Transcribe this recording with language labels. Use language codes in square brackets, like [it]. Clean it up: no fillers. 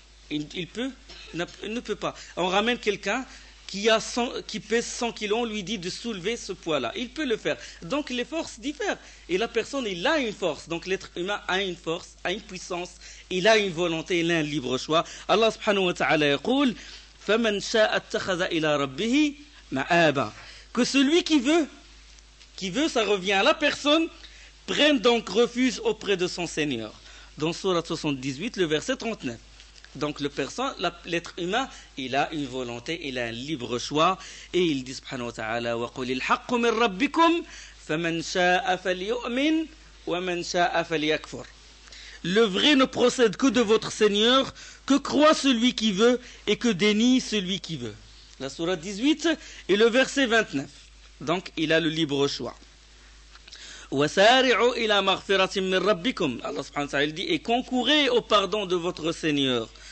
[fr] Il peut ? Il ne peut pas. On ramène quelqu'un qui pèse 100 kilos, on lui dit de soulever ce poids-là. Il peut le faire. Donc les forces diffèrent. Et la personne, il a une force. Donc l'être humain a une force, a une puissance. Il a une volonté, il a un libre choix. [ar] Allah subhanahu wa ta'ala yaqul, فَمَنْ شَاءَ اتَّخَذَ إِلَىٰ رَبِّهِ مَعَابًا. [fr] Que celui qui veut, ça revient à la personne, prenne donc refuge auprès de son Seigneur. Dans Sourate 78, le verset 39. Donc l'être humain, il a une volonté, il a un libre choix. Et il dit, [ar] subhanahu wa ta'ala, وَقُلِ الْحَقُّ مِنْ رَبِّكُمْ فَمَنْ شَاءَ فَلْيُؤْمِنْ وَمَنْ شَاءَ فَلْيَكْفُرْ. [fr] Le vrai ne procède que de votre Seigneur, que croit celui qui veut et que dénie celui qui veut. La sourate 18 et le verset 29. Donc il a le libre choix. [ar] وَسَارِعُوا إِلَى مَغْفِرَةٍ مِنْ رَبِّكُمْ. [fr] Allah subhanahu wa ta'ala dit, et concourez au pardon de votre Seigneur.